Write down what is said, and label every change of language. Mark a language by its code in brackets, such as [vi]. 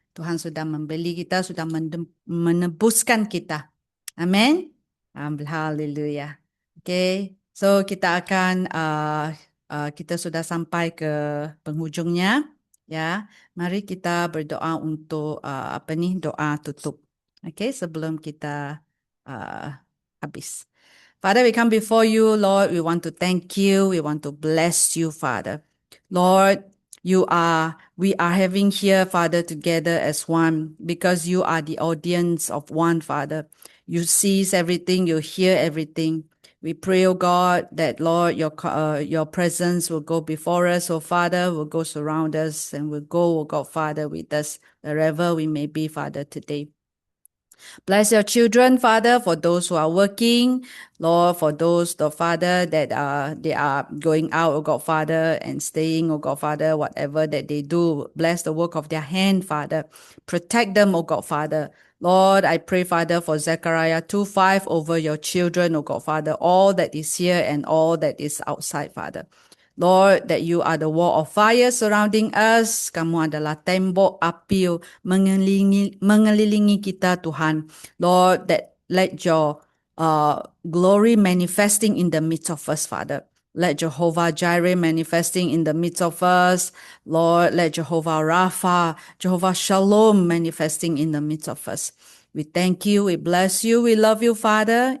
[id] Tuhan sudah membeli kita, sudah menebuskan kita. Amin. Haleluya. Okay, so kita akan kita sudah sampai ke penghujungnya, ya. Mari kita berdoa untuk doa tutup. Okay, sebelum kita habis. [en] Father, we come before you, Lord. We want to thank you. We want to bless you, Father. Lord, we are having here, Father, together as one because you are the audience of one, Father. You see everything, you hear everything. We pray, oh God, that Lord, your presence will go before us, oh Father, will go surround us and will go, oh God, Father, with us wherever we may be, Father, today. Bless your children, Father, for those who are working, Lord, for those, the Father, that they are going out, oh God, Father, and staying, oh God, Father, whatever that they do. Bless the work of their hand, Father. Protect them, oh God, Father. Lord, I pray, Father, for Zechariah 2:5 over your children, oh God, Father, all that is here and all that is outside, Father. Lord, that you are the wall of fire surrounding us. [id] Kamu adalah tembok api mengelilingi kita, Tuhan. [en] Lord, that let your glory manifesting in the midst of us, Father. Let Jehovah Jireh manifesting in the midst of us. Lord, let Jehovah Rapha, Jehovah Shalom manifesting in the midst of us. We thank you, we bless you, we love you, Father.